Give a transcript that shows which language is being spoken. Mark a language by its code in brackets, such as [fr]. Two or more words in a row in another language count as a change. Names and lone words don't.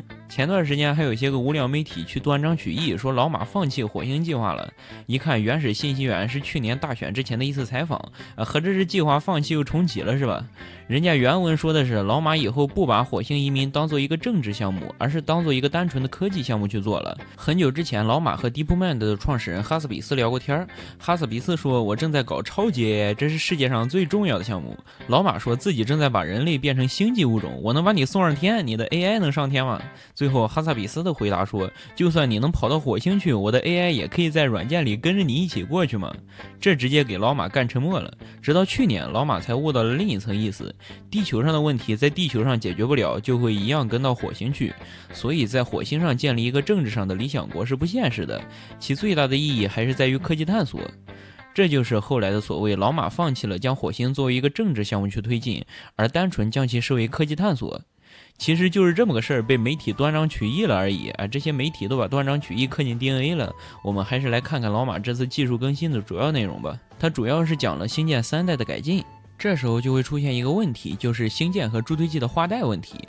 [zh] 前段時間還有一些個无良媒體去斷章取義，說老馬放棄火星計劃了。一看原始信息源是去年大選之前的一次採訪，合着是計劃放棄又重啟了是吧？人家原文說的是老馬以後不把火星移民當做一個政治項目，而是當做一個單純的科技項目去做了。很久之前，老馬和 DeepMind 的創始人哈斯比斯聊過天，哈斯比斯說：“我正在搞超级 AI， 這是世界上最重要的項目。” 老馬說自己正在把人類變成星際物種，我能把你送上天，你的 AI 能上天嗎？最後哈萨比斯的回答說：“就算你能跑到火星去，我的 AI 也可以在软件裡跟着你一起過去嘛。” 這直接給老馬幹沉默了。直到去年，老馬才悟到了另一層意思：地球上的問題在地球上解決不了，就會一樣跟到火星去。所以在火星上建立一個政治上的理想國是不現實的，其最大的意義還是在於科技探索。這就是後來的所謂老馬放棄了將火星作為一個政治項目去推進，而單純將其視為科技探索。其實就是這麼個事兒，被媒體斷章取義了而已啊！這些媒體都把斷章取義刻進 DNA 了。我們還是來看看老馬這次技術更新的主要內容吧。它主要是講了星艦3代的改進。這時候就會出現一個問題，就是星艦和助推器的换代問題。